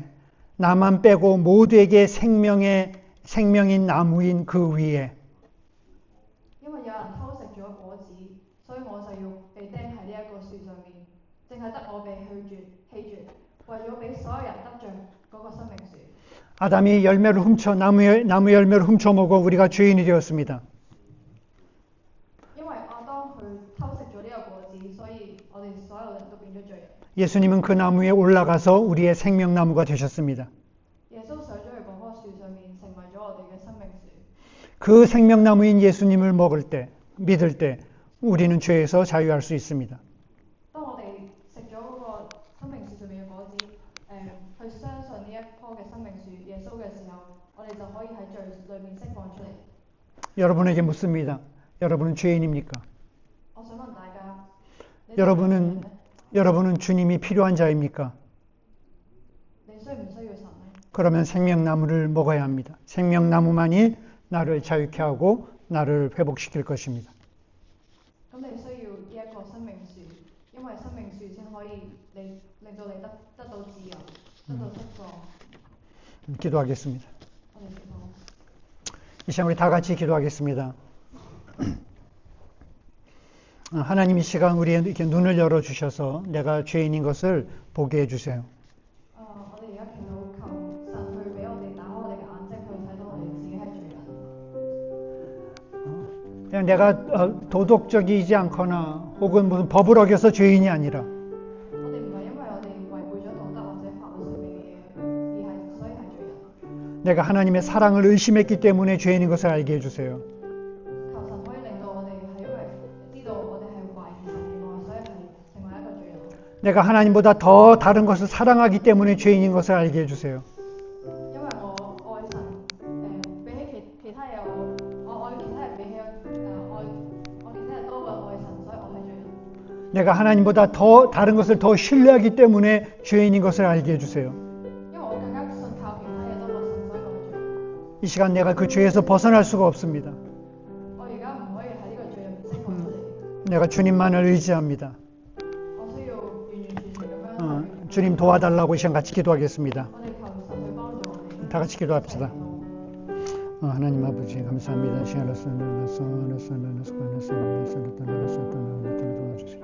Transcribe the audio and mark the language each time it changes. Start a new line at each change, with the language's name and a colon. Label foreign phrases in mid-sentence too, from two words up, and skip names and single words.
Korean: 나만 빼고 모두에게 생명인 나무인 그 위에.
Cantonese: 因為有人偷食咗果子，所以我就要被釘喺呢一個樹上面，淨係得我被棄絕，為咗俾所有人得着嗰個生命樹。
Korean: 아담이 나무 열매를 훔쳐 먹어 우리가 죄인이 되었습니다.
Cantonese: 因為亞當佢偷食咗呢個果子，所以我哋所有人都變咗罪人。
Korean: 예수님은 그 나무에 올라가서 우리의 생명나무가 되셨습니다.
Cantonese: 耶穌上咗去嗰棵樹上面，成為咗我哋嘅生命樹。
Korean: 그 생명나무인 예수님을 믿을 때 우리는 죄에서 자유할 수 있습니다.
Cantonese: 當我哋食咗嗰個生命樹上面嘅果子，去相信呢一棵嘅生命樹耶穌嘅時候，我哋就可以喺罪裏面釋放出嚟。
Korean: 여러분에게 묻습니다. 여러분은 죄인입니까?
Cantonese: 我想問大家，
Korean: 여러분은 주님이 필요한 자입니까?
Cantonese: 你需唔需要神呢？
Korean: 그러면 생명나무를 먹어야 합니다. 생명나무만이 나를 자유케 하고 나를 회복시킬 것입니다.
Cantonese: 咁你需要呢一個生命樹，因為生命樹先可以令到你得到自由，得到釋放。
Korean: 기도하겠습니다.
Cantonese: 我哋祈禱。
Korean: 이 시간 우리 다 같이 기도하겠습니다. 하나님 이 시간 우리에게 이렇게 눈을 열어주셔서 내가 죄인인 것을 보게 해주세요.
Cantonese: 我哋而家祈禱求神去俾我哋打開我哋嘅眼睛，去睇到我哋自己係罪人。
Korean: 그냥 내가 도덕적이지 않거나 혹은 무슨 법을 어겨서 죄인이 아니라
Cantonese: 我哋唔係因為我哋違背咗道德或者法律上面嘅嘢，所以係罪人。
Korean: 내가 하나님의 사랑을 의심했기 때문에 죄인인 것을 알게 해주세요.
Cantonese: 求神可以令到我哋係因為知道我哋係懷疑神嘅愛，所以係成為一個罪人。
Korean: 내가 하나님보다 더 다른 것을 사랑하기 때문에 죄인인 것을 알게 해주세요.
Cantonese: 因為我愛神，比起其他嘢，我愛其他人比起我其他人多過愛神，所以我係罪人。
Korean: 내가 하나님보다 더 다른 것을 더 신뢰하기 때문에 죄인인 것을 알게 해주세요.
Cantonese: 因為我更加信靠其他嘢多過神，所以我係罪人。
Korean: 이 시간 내가 그 죄에서 벗어날 수가 없습니다.
Cantonese: 我而家唔可以喺呢個罪入面釋放出嚟，
Korean: 내가 주님만을 의지합니다.
Cantonese: 我需要完完全全咁樣去。
Korean: 주님 도와달라고 이 시간 같이 기도하겠습니다.
Cantonese: 我哋求神去幫助我哋。
Korean: 다 같이 기도합시다. 하나님 아버지 감사합니다. 시간을 도와주세요.